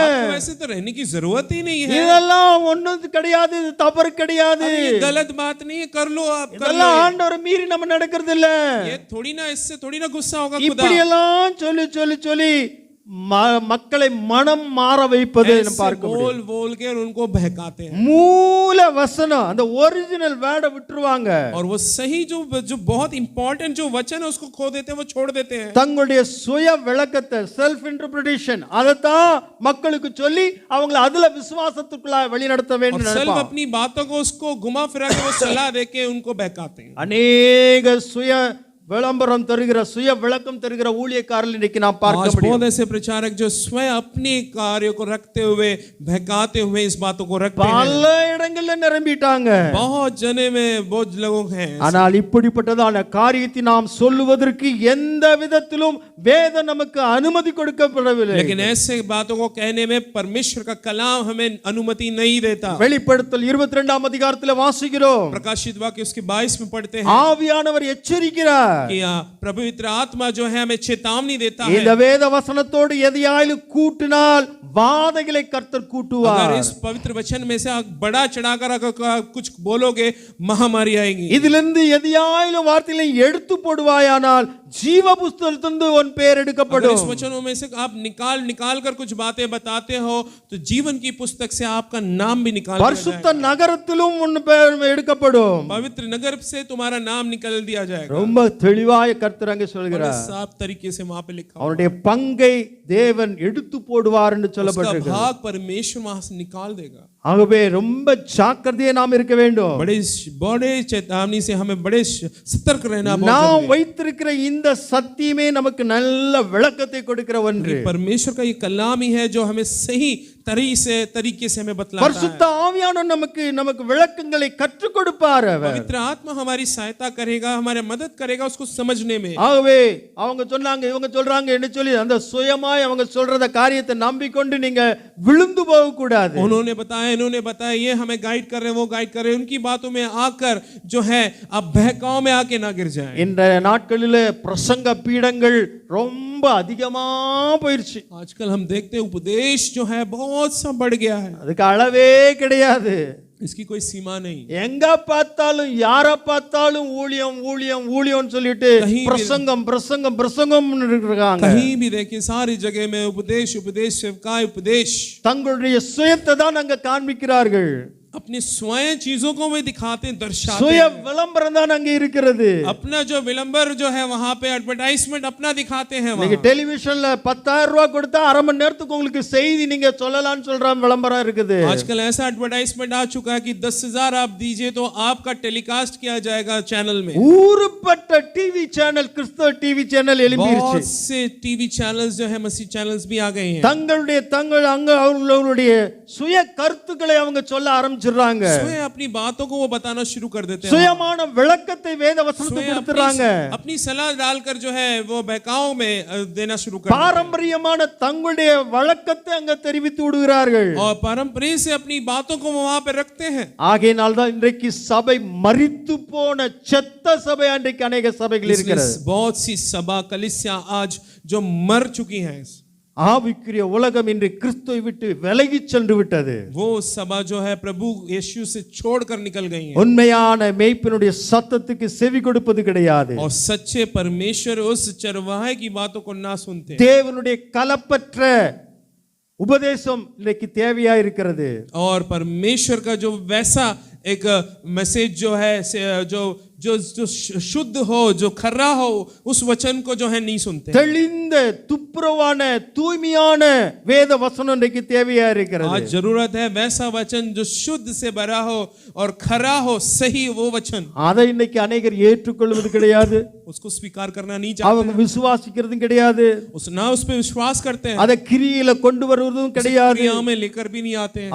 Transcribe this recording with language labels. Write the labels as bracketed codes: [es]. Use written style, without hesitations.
[hi] आपको वैसे तो रहने की जरूरत ही नहीं है। [ta] இதெல்லாம் ஒண்ணும் கிடையாது, இது தவறு கிடையாது. [hi] ये गलत बात नहीं है, कर लो आप, कर लो। [ta] இதெல்லாம் ஆண்டவரை மீறி நம்ம நடக்கிறது இல்ல. [hi] ये थोड़ी ना, इससे थोड़ी ना गुस्सा होगा खुदा। [ta] இப்படி எல்லாம் சொல்லி சொல்லி சொல்லி மக்களை மனம் மாற வைப்பது நம்ம பார்க்க முடியும். [hi] बोल बोल के उनको बहकाते हैं [ta] மூல வசனம் அந்த [en] original வேர்டை [ta] விட்டுருவாங்க. [hi] और वो सही जो बहुत इंपॉर्टेंट जो वचन है उसको खो देते हैं, वो छोड़ देते हैं। [ta] தங்களுடைய சுய விளக்கத்தை [en] self interpretation [ta] அதைத்தான் மக்களுக்கு சொல்லி அவங்களை அதுல விசுவாசத்துக்குள்ள வழிநடத்த [hi] और [ta] வேண்டும் [hi] सेल्फ [ta] நினைப்பாங்க. [hi] अपनी बातों को उसको घुमा फिरा के वो सलाह देके उनको बहकाते हैं। [ta] அநேக சுய விளம்பரம் தருகிற சுய விளக்கம் தருகிற ஊழியக்காரர்கள் இன்னைக்கு நாம் பார்க்க [hi] आज [ta] முடியும். [hi] बहुत ऐसे प्रचारक जो स्वयं अपने कार्य को रखते हुए बहकाते हुए इस बातों को रखते हैं, [ta] பல இடங்கள்ல நிரம்பிட்டாங்க. [hi] बहुत जने में बहुत लोग हैं। [ta] ஆனால் இப்படிப்பட்டதான காரியத்தை நாம் சொல்லுவதற்கு எந்த விதத்திலும் வேதம் நமக்கு அனுமதி கொடுக்கப்படவில்லை. [hi] लेकिन ऐसे बातों को कहने में परमेश्वर का कलाम हमें अनुमति नहीं देता। [ta] வெளிப்படுத்தல் 22ஆம் அதிகாரத்தில் வாசிக்கிறோம், [hi] प्रकाशित वाक्य उसके 22 में पढ़ते हैं [ta] ஆவியானவர் எச்சரிக்கிறார். [hi] कि पवित्र आत्मा जो है हमें चेतावनी देता [ta] இந்த [hi] है, [ta] வேத வசனத்தோடு எதையாயிலும் கூட்டினால் வாதைகளை கர்த்தர் கூட்டுவார். [hi] अगर इस पवित्र वचन में से आप बड़ा चढ़ाकर अगर कुछ बोलोगे महामारी आएगी। [ta] இதிலிருந்து எதையாயிலும் வார்த்தைகளை எடுத்து போடுவாயானால் ஜீவ புஸ்தகத்திலிருந்து உன் பெயர் [hi] अगर [ta] எடுக்கப்படும். [hi] इस वचनों में से आप निकाल कर कुछ बातें बताते हो तो जीवन की पुस्तक से आपका नाम भी निकाल दिया [ta] பரிசுத்த [hi] जाएगा। [ta] நகரத்திலும் உன் பெயர் எடுக்கப்படும். [hi] पवित्र नगर से तुम्हारा नाम निकाल दिया जाएगा। [ta] ரொம்ப தெளிவாய கர்த்தர் அங்கே [hi] बड़े [ta] சொல்கிறார், [hi] साफ तरीके से वहां पे लिखा हुआ [ta] அவனுடைய பங்கை தேவன் எடுத்து போடுவார் என்று [hi] उसका [ta] சொல்லப்பட்டிருக்கு. [hi] भाग परमेश्वर वहां से निकाल देगा। [ta] ஆகவே ரொம்ப ஜாக்கிரதையா நாம் இருக்க வேண்டும். [hi] बड़े बड़े चेतावनी से हमें बड़े सतर्क रहना बहुत [ta] நாம் [hi] जरूरी है। [ta] வைத்திருக்கிற இந்த சத்தியமே நமக்கு நல்ல விளக்கத்தை கொடுக்கிற ஒன்று. [hi] परमेश्वर का ये कलाम ही है जो हमें सही तरीके से हमें बतलाता [ta] பரிசுத்த [hi] है। [ta] ஆவியானவர் நமக்கு விளக்கங்களை கற்றுக் கொடுப்பார். அவர் [hi] पवित्र आत्मा हमारी सहायता करेगा, हमारे मदद करेगा उसको समझने में। [ta] ஆகவே அவங்க சொன்னாங்க இவங்க சொல்றாங்க என்று சொல்லி அந்த சுயமாய் அவங்க சொல்றத காரியத்தை நம்பிக்கொண்டு நீங்க விழுந்து போக கூடாது. [hi] उन्होंने बताया ये हमें गाइड कर रहे हैं, वो गाइड कर रहे हैं, उनकी बातों में आकर जो है आप बहकाव में आके ना गिर जाएं। [ta] இந்த நாட்களிலே பிரசங்க பீடங்கள் ரொம்ப அதிகமா போயிருச்சு. [hi] आजकल हम देखते हैं उपदेश जो है बहुत सा बढ़ गया है, [ta] அதுக்கு அளவே கிடையாது. [hi] इसकी कोई सीमा नहीं। [ta] எங்க பார்த்தாலும் யார பார்த்தாலும் ஊழியம் ஊழியம் ஊழியம் சொல்லிட்டு [hi] कहीं भी- [ta] பிரசங்கம் பிரசங்கம் பிரசங்கம் இருக்காங்க. [hi] कहीं भी देखिए सारी जगह में उपदेश उपदेश सेवकाई उपदेश, [ta] தங்களுடைய சுயத்தை தான் அங்க காண்பிக்கிறார்கள். [hi] अपनी स्वयं चीजों को वे दिखाते हैं, दर्शाते [ta] சுய [hi] हैं। [ta] விளம்பரம் தான் அங்க இருக்கிறது. [hi] अपना जो विलंबर जो है वहां पे एडवर्टाइजमेंट अपना दिखाते हैं [ta] நீங்க [hi] वहां। [ta] டெலிவிஷன்ல 10,000 ரூபாய் கொடுத்தா அரை மணி நேரத்துக்கு உங்களுக்கு செய்தி நீங்க சொல்லலாம்னு சொல்ற விளம்பரம் இருக்குது. [hi] आजकल ऐसा एडवर्टाइजमेंट आ चुका है कि 10,000 आप दीजिए तो आपका टेलीकास्ट किया जाएगा चैनल में। [ta] ஊருப்பட்ட டிவி சேனல் கிறிஸ்தவ டிவி சேனல் எழும்பிருச்சு. [hi] बहुत से टीवी चैनल्स जो है मसीह चैनल्स भी आ गए हैं। [ta] தங்கள் அங்க அவங்களுடைய சுய கருத்துக்களை அவங்க சொல்ல ஆரம்பிச்சிடுறாங்க. [hi] स्वयं अपनी बातों को वो बताना शुरू कर देते हैं। [ta] சுயமான விளக்கத்தை வேத வசனத்துக்கு [hi] स्वयं [ta] கொடுத்துறாங்க. [hi] अपनी सलाह डालकर जो है वो बहकाव में देना शुरू कर देते हैं। [ta] பாரம்பரியமான தங்களுடைய வழக்கத்தை அங்க தெரிவித்து விடுகிறார்கள். [hi] और पारंपरिक से अपनी बातों को वहां पे रखते हैं। [ta] ஆகையினால் தான் இன்றைக்கு சபை மரித்து போன செத்த சபை அன்றைக்கு अनेक சபைகள் இருக்கிறது. [hi] इसलिए बहुत सी सभा कलीसिया आज जो मर चुकी हैं। [ta] ஆவிக்குரிய உலகம் இன்று கிறிஸ்துவை விட்டு விலகி சென்று விட்டது. [hi] वो सभा जो है प्रभु यीशु से छोड़कर निकल गई है [ta] உண்மையான மேய்ப்பனுடைய சத்தத்துக்கு செவி கொடுப்பது கிடையாது. [hi] और सच्चे परमेश्वर उस चरवाहे की बातों को ना सुनते. [ta] தேவனுடைய கலப்பற்ற உபதேசம் இன்னைக்கு தேவையா இருக்கிறது. [hi] और परमेश्वर का जो वैसा एक मैसेज जो है जो जो जो शुद्ध हो, जो खरा हो, उस वचन को जो है नहीं सुनते. [ta] தெளிந்த துப்புரவான தூய்மையான வேத வசனம் இன்னைக்கு தேவையா இருக்கிறது. [hi] आज जरूरत है वैसा वचन जो शुद्ध से भरा हो और खरा हो, सही वो वचन. [ta] அதை இன்னைக்கு अनेகர் ஏற்றுக்கொள்வது கிடையாது. [hi] उसको स्वीकार करना नहीं चाहते. [ta] அவங்க விசுவாசிக்கிறதும் கிடையாது. [hi] ना उस पे विश्वास करते हैं. [ta] அதை கிரியையில கொண்டு வருவதும் கிடையாது. [hi] क्रिया में लेकर भी नहीं आते हैं.